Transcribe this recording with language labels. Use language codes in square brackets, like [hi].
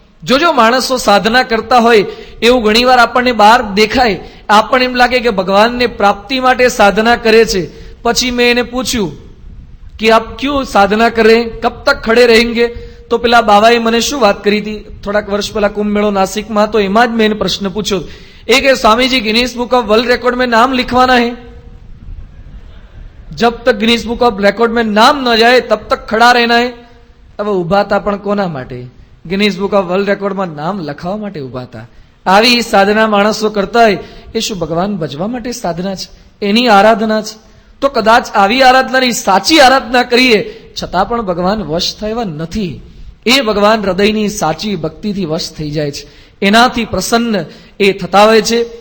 [gu] જો માણસો સાધના કરતા હોય એવું ઘણીવાર આપણને બહાર દેખાય, આપણને એમ લાગે કે ભગવાનને પ્રાપ્તિ માટે સાધના કરે છે. પછી મેં એને પૂછ્યું કે [hi] આપ ક્યું સાધના કરે, કબ તક ખડે રહેંગે? [gu] તો પેલા બાવાએ મને શું વાત કરી હતી, થોડાક વર્ષ પહેલા કુંભ મેળો નાસિકમાં, તો એમાં જ મેં એને પ્રશ્ન પૂછ્યો. એ કે [hi] Swami ji Guinness book of world record में नाम लिखवाना है, जब तक गिनीज बुक ऑफ रिकॉर्ड में नाम न जाए तब तक खड़ा रहना है. [gu] હવે ઉભા હતા પણ કોના માટે? ગિનીઝ બુક ઓફ વર્લ્ડ રેકોર્ડમાં નામ લખાવવા માટે ઉભા હતા. આવી સાધના માણસો કરતા હોય એ શું ભગવાન ભજવા માટે સાધના છે? એની આરાધના છે? તો કદાચ આવી આરાધનાની સાચી આરાધના કરીએ છતાં પણ ભગવાન વશ થાય એવા નથી. એ ભગવાન હૃદયની સાચી ભક્તિથી વશ થઈ જાય છે, એનાથી પ્રસન્ન એ થતા હોય છે.